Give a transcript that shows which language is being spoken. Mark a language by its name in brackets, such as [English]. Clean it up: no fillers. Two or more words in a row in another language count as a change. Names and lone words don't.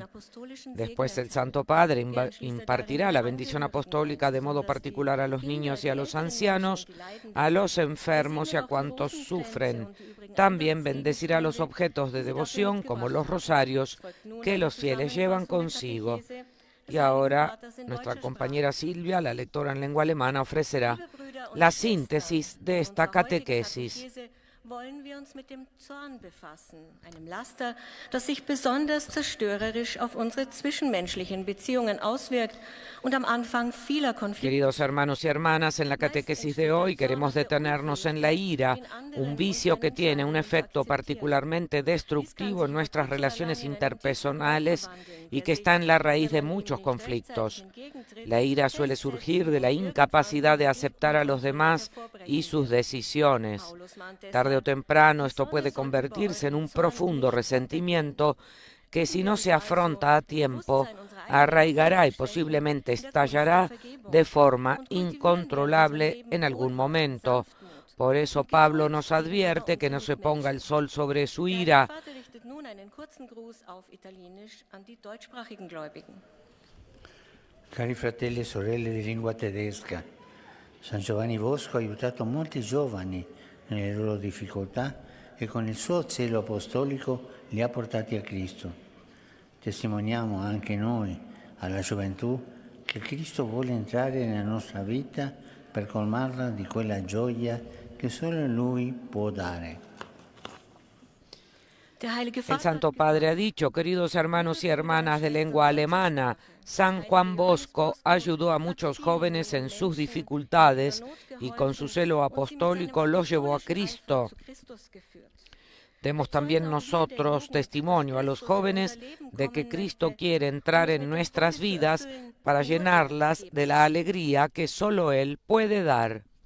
[Spanish] Después el Santo Padre impartirá la bendición apostólica de modo particular a los niños y a los ancianos, a los enfermos y a cuantos sufren. También bendecirá los objetos de devoción como los rosarios que los fieles llevan consigo. Y ahora nuestra compañera Silvia, la lectora en lengua alemana, ofrecerá la síntesis de esta catequesis. [German] Wollen wir uns mit dem Zorn befassen, einem Laster, das sich besonders zerstörerisch auf unsere zwischenmenschlichen Beziehungen auswirkt und am Anfang vieler Konflikte. [Spanish] Queridos hermanos y hermanas, en la catequesis de hoy queremos detenernos en la ira, un vicio que tiene un efecto particularmente destructivo en nuestras relaciones interpersonales y que está en la raíz de muchos conflictos. La ira suele surgir de la incapacidad de aceptar a los demás y sus decisiones. Tarde o temprano esto puede convertirse en un profundo resentimiento que, si no se afronta a tiempo, arraigará y posiblemente estallará de forma incontrolable en algún momento. Por eso Pablo nos advierte que no se ponga el sol sobre su ira. [Italian] Cari fratelli e sorelle di lingua tedesca, San Giovanni Bosco ha aiutato molti giovani nelle loro difficoltà e con il suo zelo apostolico li ha portati a Cristo. Testimoniamo anche noi, alla gioventù, che Cristo vuole entrare nella nostra vita per colmarla di quella gioia che solo Lui può dare. [Spanish] El Santo Padre ha dicho: queridos hermanos y hermanas de lengua alemana, San Juan Bosco ayudó a muchos jóvenes en sus dificultades y con su celo apostólico los llevó a Cristo. Demos también nosotros testimonio a los jóvenes de que Cristo quiere entrar en nuestras vidas para llenarlas de la alegría que solo Él puede dar.